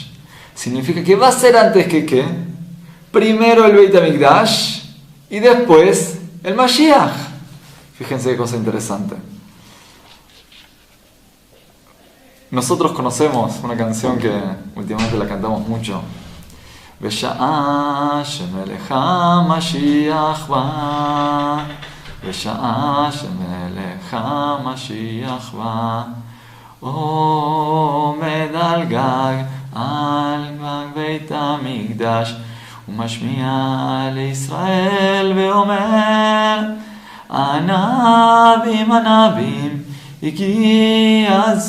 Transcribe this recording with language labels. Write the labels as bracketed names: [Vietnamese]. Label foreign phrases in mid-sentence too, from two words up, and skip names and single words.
[Spanish] Significa que va a ser antes que ¿qué? Primero el [Hebrew] בית המקדש [Spanish] y después el Mashiach. Fíjense qué cosa interesante. Nosotros conocemos una canción que últimamente la cantamos mucho. [Hebrew] בשעה שמלך המשיח בא, בשעה שמלך המשיח בא, עומד על גג, על גג בית המקדש, ומשמיע לישראל ואומר, ענבים ענבים, הגיע